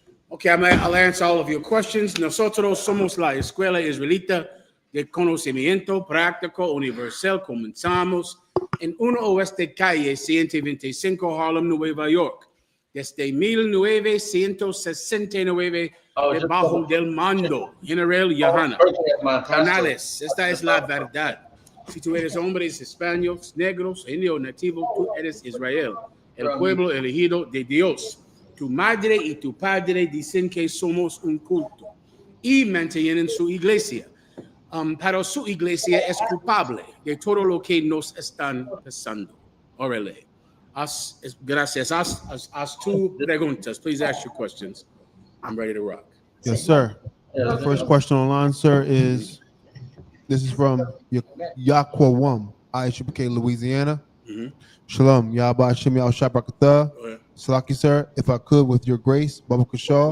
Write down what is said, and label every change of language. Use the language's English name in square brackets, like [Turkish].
[English] Okay, I'll answer all of your questions. [Spanish] Nosotros somos la Escuela Israelita de Conocimiento Práctico Universal. Comenzamos en 1 Oeste Calle 125 Harlem, Nueva York. Desde 1969, debajo del mando General YAHANNA. Canales, esta es la verdad. Si tú eres hombres hispanos, negros, indio, nativo, tú eres Israel, el pueblo elegido de Dios. Tu madre y tu padre dicen que somos un culto y mantienen su iglesia. Pero su iglesia es culpable de todo lo que nos están pasando. Órale. Gracias. Haz tu preguntas. [English] Please ask your questions. I'm ready to rock. Yes, sir. The first question online, sir, is this is from Yaquawam, I.S.U.P.K, Louisiana. Shalom, Yahweh Hashem Yahshua Barakatah. Salaki, sir, if I could, with your grace, Baba Kashaw,